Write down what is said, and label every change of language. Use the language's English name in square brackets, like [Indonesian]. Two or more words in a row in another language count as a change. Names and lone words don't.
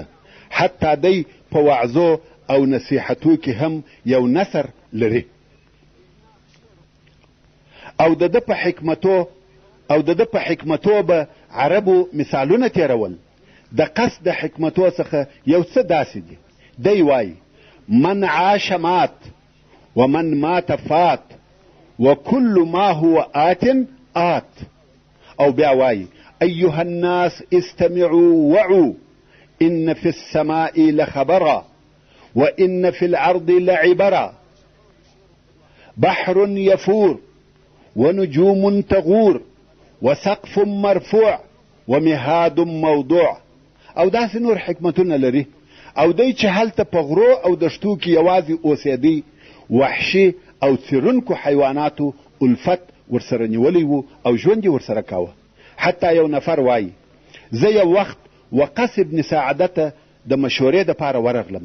[Pashto] حتی دی په وعظو او نصیحتو کې هم یو نثر لري. او د ده په حکمتو به عربو مثالونه تیرول. د قصد د حکمتو څخه یو څه داسې دي. دی وایي [Arabic] من عاش مات ومن مات فات وكل ما هو آت آت. [Pashto] او بیا وایي [Arabic] ایها الناس استمعوا وعوا ان في السماء لخبرا وان في الارض لعبرا بحر يفور ونجوم تغور وسقف مرفوع ومهاد موضوع. [Pashto] او داسې نور حکمتونه لري. او دی چې هلته په غرو او دشتو کې یوازې اوسېدی، وحشي او څیرونکو حیواناتو الفت ورسره نیولی و او ژوند یې ورسره کاوه. حتی یو نفر وایي زه یو وخت وقس ابن ساعده ته د مشورې دپاره ورغلم.